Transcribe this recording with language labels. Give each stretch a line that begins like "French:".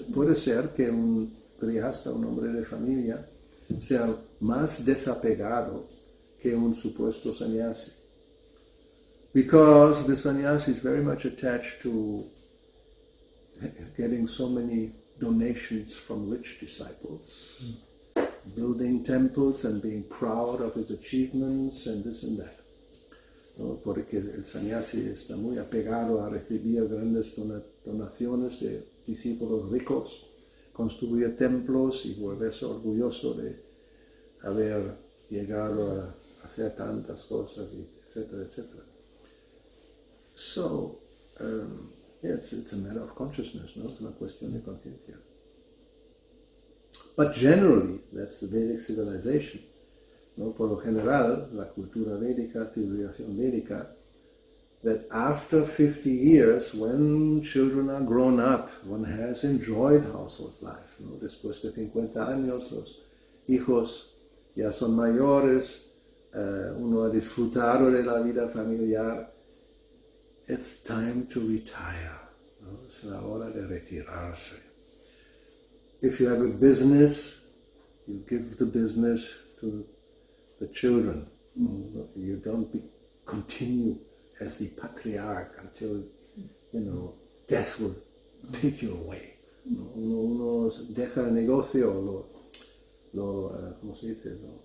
Spanish: Puede ser que un grihasta, un hombre de familia, sea más desapegado que un supuesto sannyasi.
English: Because the sannyasi is very much attached to getting so many donations from rich disciples, building temples and being proud of his achievements and this and that.
Spanish: ¿No? Porque el sannyasi está muy apegado a recibir grandes donaciones de discípulos ricos, construir templos y volverse orgulloso de haber llegado a hacer tantas cosas, etcétera, etcétera.
English: So, it's a matter of consciousness, ¿no?
Spanish: Es una cuestión de conciencia.
English: But generally, that's the Vedic civilization. ¿No?
Spanish: Por lo general, la cultura védica, civilización védica,
English: that after 50 years, when children are grown up, one has enjoyed household life.
Spanish: ¿No? Después de 50 años, los hijos ya son mayores, uno ha disfrutado de la vida familiar.
English: It's time to retire. ¿No?
Spanish: Es la hora de retirarse.
English: If you have a business, you give the business to the children. You don't continue as the patriarch until, death will take you away.
Spanish: Uno deja el negocio, ¿cómo se dice?